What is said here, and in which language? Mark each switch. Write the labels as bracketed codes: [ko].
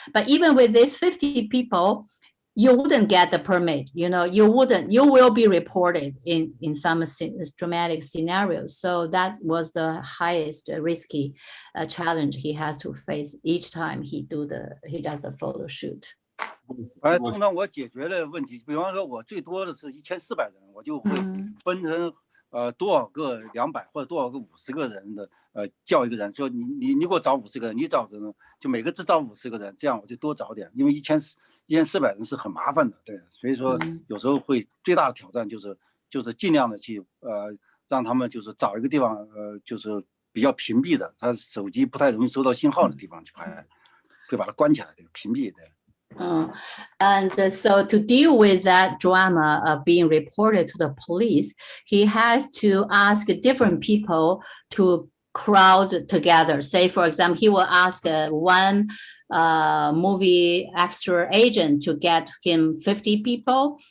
[en] But even with these 50 people, you wouldn't get the permit, you will be reported in some dramatic scenarios. So that was the highest risky challenge he has to face each time he does the photo shoot. [zh] 通常我解决的问题，比方说我最多的是1400人，我就会分成多少个200或者多少个50个人的叫一个人说你给我找50个人，你找人就每个只找50个人，这样我就多找点，因为1400人是很麻烦的，对，所以说有时候会最大的挑战就是尽量的去让他们就是找一个地方就是比较屏蔽的，他手机不太容易收到信号的地方去拍，会把它关起来，屏蔽的。 [en] And so to deal with that drama of being reported to the police, he has to ask different people to crowd together. Say, for example, he will ask one movie extra agent to get him 50 people.